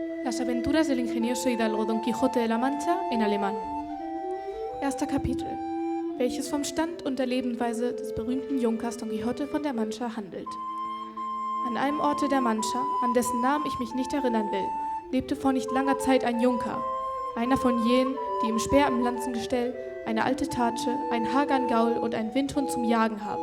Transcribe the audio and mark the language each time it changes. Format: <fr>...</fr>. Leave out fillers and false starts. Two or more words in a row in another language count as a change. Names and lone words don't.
<es>Las aventuras del ingenioso hidalgo Don Quixote de la Mancha en alemán.</es> <de>Erster Kapitel, welches vom Stand und der Lebensweise des berühmten Junkers Don Quixote von der Mancha handelt. An einem Orte der Mancha, an dessen Namen ich mich nicht erinnern will, lebte vor nicht langer Zeit ein Junker, einer von jenen, die im Speer im Lanzengestell eine alte Tatsche, einen hagern Gaul und einen Windhund zum Jagen haben.</de>